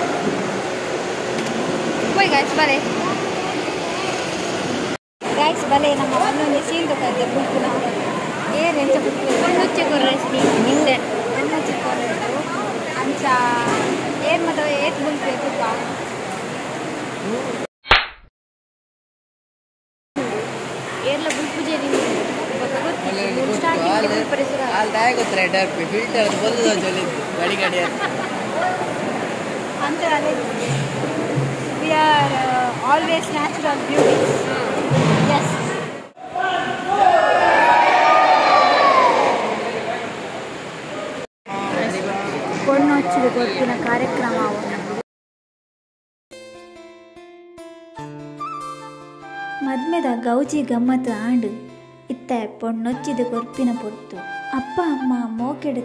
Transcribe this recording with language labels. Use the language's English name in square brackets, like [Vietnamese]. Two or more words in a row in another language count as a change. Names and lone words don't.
[Tulu] ಗಾಯ್ಸ್ ಬಲೆ ಗಾಯ್ಸ್ ಬಲೆ ನಮ್ಮ ಒಂದೊಂದು ಸೀಲ್ದು ಕೈತೆ ಬುಲ್ಪುನ ಏರು ಎಂಚ ಬುಲ್ಪೇರು ಪೊಣ್ಣೊಚ್ಚಿ ಕೊರ್ರೆ ಹಿಂದೆ ಪೊಣ್ಣೊಚ್ಚಿ ಕೊರ್ರೆ ಅಂಚ ಏರ್ ಮತ್ತು ಏತ್ ಬುಲ್ಪೇರು ದುಃಖ ಏರ್ಲ ಬುಲ್ಪುಜೇರಿ ಅಂತ ಅದೇ [English] we are always natural beauties [Tulu] ಎಸ್ ಪೊಣ್ಣೊಚ್ಚಿದ ಗೊತ್ತಿನ ಕಾರ್ಯಕ್ರಮ ಮದ್ಮೆದ ಗೌಜಿ ಗಮ್ಮತ್ತು ಆಂಡು ಇತ್ತ ಪೊಣ್ಣೊಚ್ಚಿದ ಕೊರ್ಪಿನ ಪೊರ್ತು ಅಪ್ಪ ಅಮ್ಮ ಮೋಕೆಡು